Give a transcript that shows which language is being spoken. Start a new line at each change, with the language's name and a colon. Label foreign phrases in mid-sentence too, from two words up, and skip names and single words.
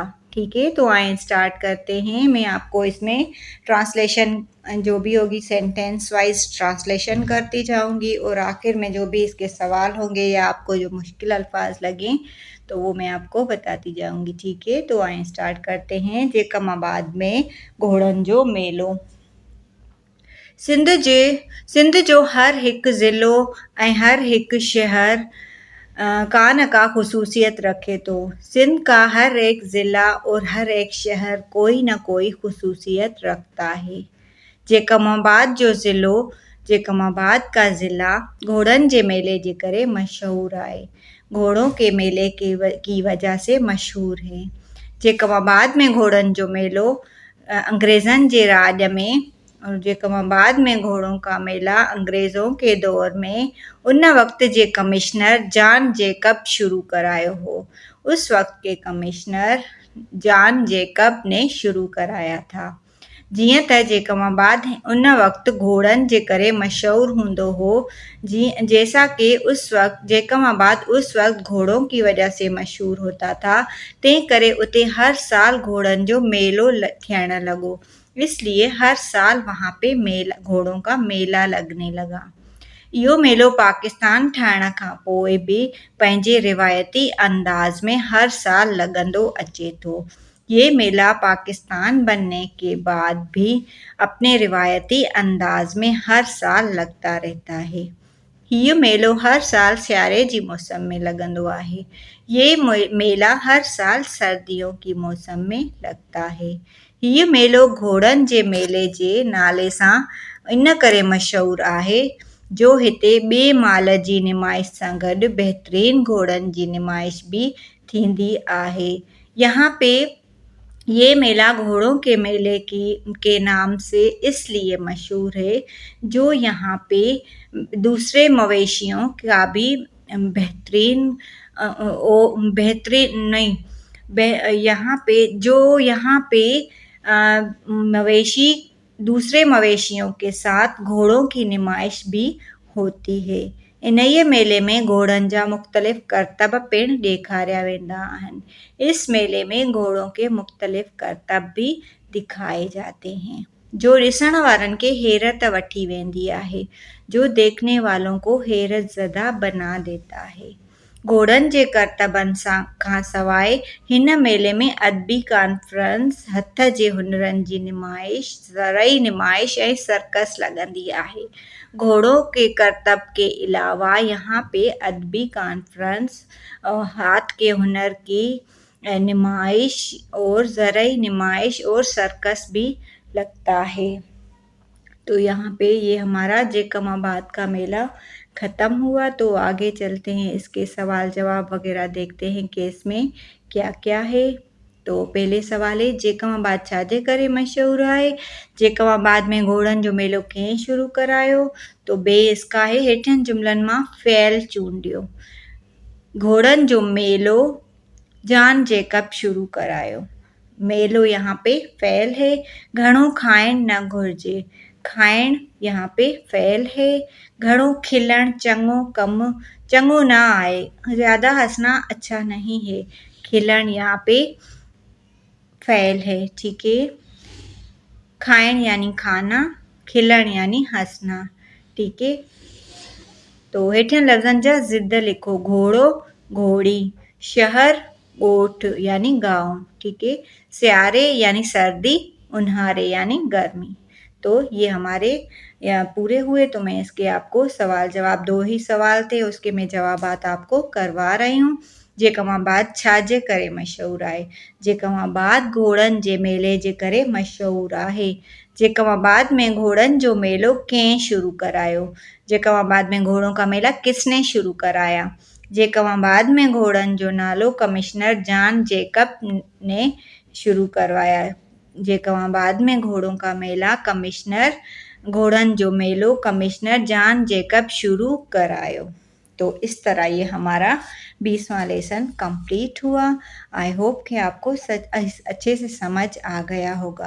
Urdu: ٹھیک ہے، تو آئے اسٹارٹ کرتے ہیں۔ میں آپ کو اس میں ٹرانسلیشن جو بھی ہوگی
English: sentence wise translation
Urdu: کرتی جاؤں گی، اور آخر میں جو بھی اس کے سوال ہوں گے یا آپ کو جو مشکل الفاظ لگیں تو وہ میں آپ کو بتاتی جاؤں گی. ٹھیک ہے، تو آئے اسٹارٹ کرتے ہیں.
Sindhi: जेकमाबाद में घोड़न जो मेलो। सिंध जो हर हिकु ज़िलो ऐं हर हिकु शहर का न का ख़ुसूसियत रखे थो।
Urdu: سندھ کا ہر ایک ضلع اور ہر ایک شہر کوئی نہ کوئی خصوصیت رکھتا ہے.
Sindhi: जेकमाबाद जो ज़िलो,
Urdu: جیکب آباد کا ضلع
Sindhi: घोड़नि जे मेले जे करे मशहूर आहे।
Urdu: گھوڑوں کے میلے کی وجہ سے مشہور ہے.
Sindhi: जेकमाबाद में घोड़नि जो मेलो अंग्रेज़नि जे राॼ में,
Urdu: اور جیکب آباد میں گھوڑوں کا میلہ انگریزوں کے دور میں
Sindhi: उन वक्त जे कमिश्नर जॉन जेकब शुरू करायो हो।
Urdu: اس وقت کے کمشنر جان جیکب نے شروع کرایا تھا.
Sindhi: जीअं त जेकमाबाद उन वक्त घोड़नि जे करे मशहूर हूंदो हो,
Urdu: جیسا کہ اس وقت جیکب آباد اس وقت گھوڑوں کی وجہ سے مشہور ہوتا تھا,
Sindhi: तंहिं करे उते हर साल घोड़नि जो मेलो थियण लॻो।
Urdu: اس لیے ہر سال وہاں پہ گھوڑوں کا میلہ لگنے لگا.
Sindhi: इहो मेलो पाकिस्तान ठहण खां पोइ बि पंहिंजे रिवायती अंदाज़ में हर साल लॻंदो अचे थो।
Urdu: یہ میلہ پاکستان بننے کے بعد بھی اپنے روایتی انداز میں ہر سال لگتا رہتا ہے.
Sindhi: हीउ मेलो हर साल सियारे जी मौसम में लॻंदो आहे।
Urdu: یہ میلہ ہر سال سردیوں کی موسم میں لگتا ہے.
Sindhi: हीउ मेलो घोड़नि जे मेले जे नाले सां इन करे मशहूर आहे जो हिते ॿिए माल जी नुमाइश सां गॾु बहितरीन घोड़नि जी नुमाइश भी थींदी आहे।
Urdu: یہاں پہ یہ میلہ گھوڑوں کے میلے کے نام سے اس لیے مشہور ہے جو یہاں پہ دوسرے مویشیوں کا بھی بہترین نہیں، یہاں پہ مویشی دوسرے مویشیوں کے ساتھ گھوڑوں کی نمائش بھی ہوتی ہے.
Sindhi: इन्हीअ मेले में घोड़नि जा मुख़्तलिफ़ करतब पिणु ॾेखारिया वेंदा आहिनि।
Urdu: اس میلے میں گھوڑوں کے مختلف کرتب بھی دکھائے جاتے ہیں
Sindhi: जो ॾिसण वारनि खे हैरत वठी वेंदी आहे,
Urdu: جو دیکھنے والوں کو حیرت زدہ بنا دیتا ہے.
Sindhi: घोड़नि जे करतबनि खां सवाइ हिन मेले में अदबी कॉन्फ्रेंस, हथ जे हुनरनि जी नुमाइश, ज़रई नुमाइश ऐं सर्कस लॻंदी आहे।
Urdu: گھوڑوں کے کرتب کے علاوہ یہاں پہ ادبی کانفرنس، ہاتھ کے ہنر کی نمائش اور زرعی نمائش اور سرکس بھی لگتا ہے. تو یہاں پہ یہ ہمارا جیکب آباد کا میلہ ختم ہوا. تو آگے چلتے ہیں، اس کے سوال جواب وغیرہ دیکھتے ہیں کہ اس میں کیا کیا ہے. تو پہلے سوال ہے,
Sindhi: जेकमाबाद छाजे करे मशहूर आहे। जेकमाबाद में घोड़नि जो मेलो कंहिं शुरू करायो।
Urdu: تو بے اس کا ہے,
Sindhi: हेठियनि जुमलनि मां फ़ेल चूंडियो। घोड़नि जो मेलो जॉन जेकब शुरू करायो।
Urdu: میلو یہاں پہ فعل ہے.
Sindhi: घणो खाइण न घुरिजे।
Urdu: کھائڻ یہاں پہ فعل ہے.
Sindhi: घणो खिलण, चङो कम, चङो न आहे,
Urdu: زیادہ ہنسنا اچھا نہیں ہے. کھلڻ یہاں پہ فعل ہے. ٹھیک ہے، کھائڻ یعنی کھانا، کھلڻ یعنی ہنسنا. ٹھیک ہے، تو
Sindhi: हेठियनि लफ़्ज़नि जा ज़िद लिखो। घोड़ो, घोड़ी, शहर, ॻोठ
Urdu: یعنی گاؤں. ٹھیک ہے، سیارے یعنی سردی، اونہارے یعنی گرمی. تو یہ ہمارے پورے ہوئے. تو میں اس کے آپ کو سوال جواب، 2 ہی سوال تھے، اس کے میں جوابات آپ کو کروا رہی ہوں.
Sindhi: जेकमाबाद छाजे करे मशहूर आहे। जेकमाबाद घोड़नि जे मेले जे करे मशहूर आहे। जेकमाबाद में घोड़नि जो मेलो कंहिं शुरू करायो।
Urdu: جیکب آباد میں گھوڑوں کا میلہ کس نے شروع کرایا. جیکب آباد میں
Sindhi: घोड़नि जो नालो
Urdu: کمشنر جان جیکب نے شروع کروایا. جیکب آباد میں گھوڑوں کا میلہ کمشنر
Sindhi: घोड़न जो मेलो कमिश्नर जॉन जेकब शुरू करायो।
Urdu: تو اس طرح یہ ہمارا 20واں
English: lesson complete
Urdu: ہوا.
English: I hope
Urdu: کہ آپ کو اچھے سے سمجھ آ گیا ہوگا.